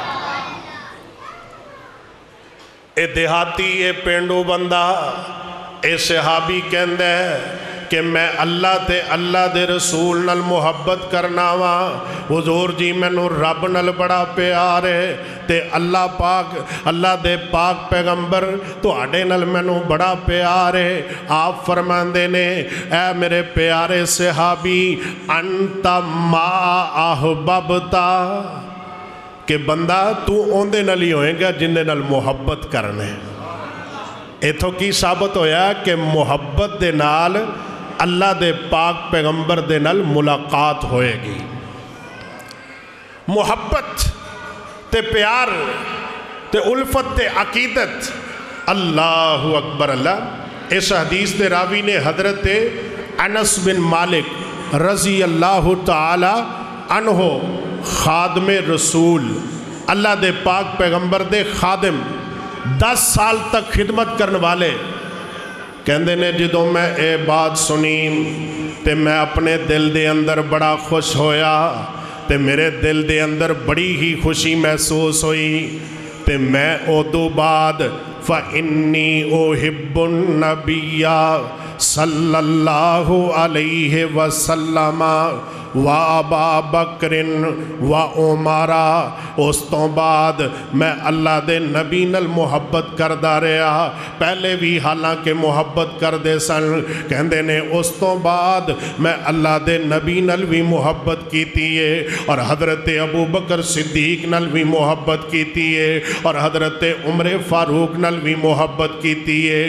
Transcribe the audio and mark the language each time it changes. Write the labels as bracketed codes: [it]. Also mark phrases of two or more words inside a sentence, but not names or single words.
[pa] ایہ دیہاتی ایہ پینڈو بندہ ایہ صحابی کہندا ہے کہ میں اللہ تے اللہ دے رسول نال محبت کرنا واں. حضور جی مینوں رب نال بڑا پیار ہے تے اللہ پاک اللہ دے پاک پیغمبر تہاڈے نال مینوں بڑا پیار ہے. آپ فرماندے نیں اے میرے پیارے صحابی [ar] أنت ما أحببت [pa] کہ بندہ توں اوہدے نال ہی ہوئےگا جیندے نال محبت کرنا ہے. اتھوں کی ثابت ہویا کہ محبت دے نال اللہ دے پاک پیغمبر دے نال ملاقات ہوئےگی. محبت تے پیار تے الفت تے عقیدت. [ar] الله أكبر الله. [pa] اس حدیث دے راوی نیں حضرت انس بن مالک [ar] رضي الله تعالى عنه [pa] خادمِ رسول اللہ دے پاک پیغمبر دے خادم 10 سال تک خدمت کرنے والے کہتے نیں جدوں میں یہ بات سنی تو میں اپنے دل دے اندر بڑا خوش ہویا تو میرے دل دے اندر بڑی ہی خوشی محسوس ہوئی تو میں اودوں بعد [ar] فإني أحب النبي صلى الله عليه وسلم وأبا بكر وعمر. [pa] اس توں بعد میں اللہ دے نبی نال محبت کردا رہا، پہلے بھی حالانکہ محبت کردے سن. کہندے نیں اس توں بعد میں اللہ دے نبی نال بھی محبت کیتی ہے اور حضرت ابو بکر صدیق نال بھی محبت کیتی ہے اور حضرت عمر فاروق نال بھی محبت کیتی ہے.